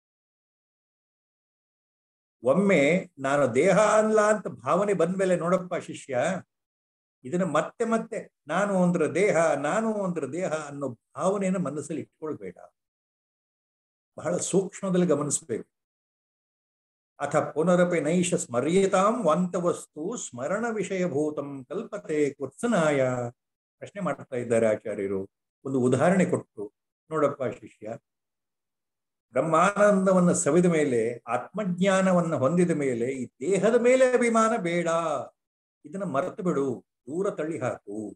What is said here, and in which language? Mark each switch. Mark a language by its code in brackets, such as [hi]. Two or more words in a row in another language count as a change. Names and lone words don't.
[kn] ಒಮ್ಮೆ ನಾನು ದೇಹ ಅಲ್ಲ ಅಂತ ಭಾವನೆ ಬಂದ್ಮೇಲೆ ನೋಡಪ್ಪ ಶಿಷ್ಯ, ಇದನ್ನ ಮತ್ತೆ ಮತ್ತೆ ನಾನು ಒಂದ್ರ ದೇಹ, ನಾನು ಒಂದ್ರ ದೇಹ ಅನ್ನೋ ಭಾವನೆಯನ್ನು ಮನಸ್ಸಲ್ಲಿ ಇಟ್ಕೊಳ್ಬೇಡ. ಬಹಳ ಸೂಕ್ಷ್ಮದಲ್ಲಿ ಗಮನಿಸ್ಬೇಕು. [sa] ಅಥ ಪುನರಪಿ ನೈಷ ಸ್ಮರ್ಯತಾಂ ವಾಂತವಸ್ತು ಸ್ಮರಣ ವಿಷಯಭೂತಂ ಕಲ್ಪತೆ ಕುತ್ಸನಾಯ. [kn] ಪ್ರಶ್ನೆ ಮಾಡ್ತಾ ಇದ್ದಾರೆ ಆಚಾರ್ಯರು. ಒಂದು ಉದಾಹರಣೆ ಕೊಟ್ಟು, ನೋಡಪ್ಪ ಶಿಷ್ಯ, ಬ್ರಹ್ಮಾನಂದವನ್ನು ಸವಿದ ಮೇಲೆ, ಆತ್ಮಜ್ಞಾನವನ್ನು ಹೊಂದಿದ ಮೇಲೆ ಈ ದೇಹದ ಮೇಲೆ ಅಭಿಮಾನ ಬೇಡ. ಇದನ್ನ ಮರೆತು ಬಿಡು, ದೂರ ತಳ್ಳಿ ಹಾಕು.